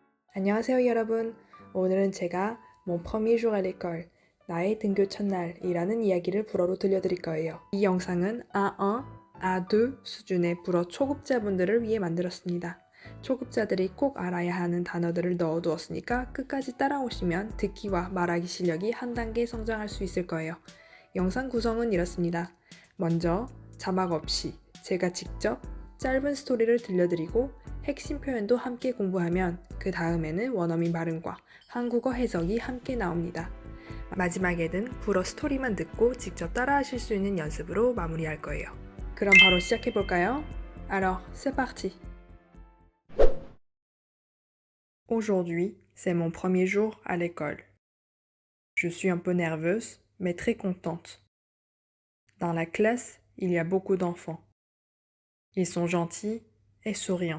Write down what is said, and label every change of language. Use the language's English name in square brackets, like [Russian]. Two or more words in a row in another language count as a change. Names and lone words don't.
[Korean] 안녕하세요 여러분. 오늘은 제가 [French] mon premier jour à l'école, [Korean] 나의 등교 첫날이라는 이야기를 불어로 들려드릴 거예요. 이 영상은 A1, A2 수준의 불어 초급자분들을 위해 만들었습니다. 초급자들이 꼭 알아야 하는 단어들을 넣어두었으니까 끝까지 따라오시면 듣기와 말하기 실력이 한 단계 성장할 수 있을 거예요. 영상 구성은 이렇습니다. 먼저 자막 없이 제가 직접 짧은 스토리를 들려드리고 핵심 표현도 함께 공부하면 그 다음에는 원어민 발음과 한국어 해석이 함께 나옵니다. 마지막에는 불어 스토리만 듣고 직접 따라하실 수 있는 연습으로 마무리할 거예요. 그럼 바로 시작해 볼까요? [French] Alors, c'est parti! Aujourd'hui, c'est mon premier jour à l'école. Je suis un peu nerveuse, mais très contente. Dans la classe, il y a beaucoup d'enfants. Ils sont gentils et souriants.